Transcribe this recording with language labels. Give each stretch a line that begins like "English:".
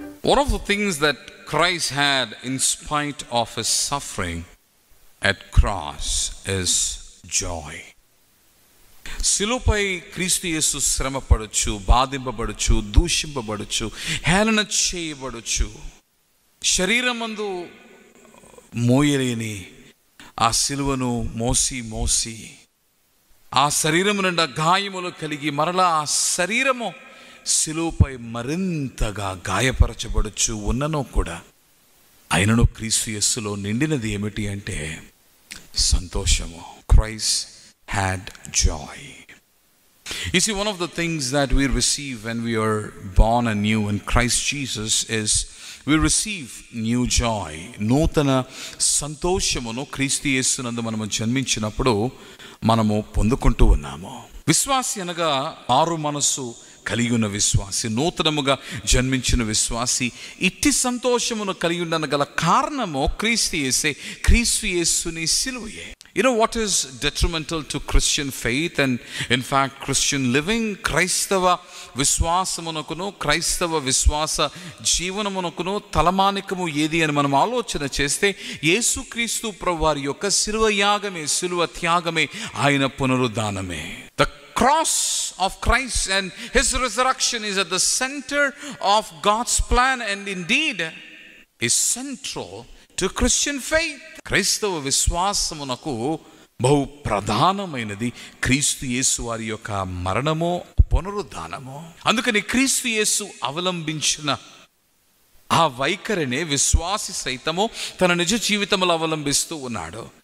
English: One of the things that Christ had in spite of his suffering at cross is joy.
Telugu: శిలువపై క్రీస్తు యేసు శ్రమపడచ్చు, బాధింపబడచ్చు, దూషింపబడచ్చు, హేళన చేయబడచ్చు. శరీరమందు మోయలేని ఆ శిలువను మోసి ఆ శరీరము నిండా గాయములు కలిగి మరలా ఆ శరీరము శిలువపై మరింతగా గాయపరచబడచ్చు ఉన్ననో కూడా ఆయనను క్రీస్తు యేసులో నిండినది ఏమిటి అంటే సంతోషము.
English: Christ had joy. You see, one of the things that we receive when we are born anew in Christ Jesus is we receive new joy.
Telugu: నూతన సంతోషమును క్రీస్తు యేసునందు మనము జన్మించినప్పుడు మనము పొందుకుంటూ ఉన్నాము. విశ్వాసి అనగా మారు మనస్సు కలిగి ఉన్న విశ్వాసి, నూతనముగా జన్మించిన విశ్వాసి ఇట్టి సంతోషమును కలిగి ఉండగల కారణము క్రీస్తు యేసే, క్రీస్తు యేసుని సిలువయే.
English: You know what is detrimental to Christian faith and in fact Christian living?
Telugu: క్రైస్తవ విశ్వాసమునకును క్రైస్తవ విశ్వాస జీవనమునకును తలమానికము ఏది అని మనం ఆలోచన చేస్తే యేసుక్రీస్తు ప్రభువారి యొక్క శిలువ యాగమే, శిలువ త్యాగమే, ఆయన పునరుద్ధానమే.
English: The cross of Christ and his resurrection is at the center of God's plan and indeed is central to Christian faith.
Telugu: క్రైస్తవ విశ్వాసమునకు బహు ప్రధానమైనది క్రీస్తు యేసు వారి యొక్క మరణము, పునరుద్ధానము. అందుకని క్రీస్తు యేసు అవలంబించిన ఆ వైఖరినే విశ్వాసి సైతము తన నిజ జీవితంలో అవలంబిస్తూ ఉన్నాడు.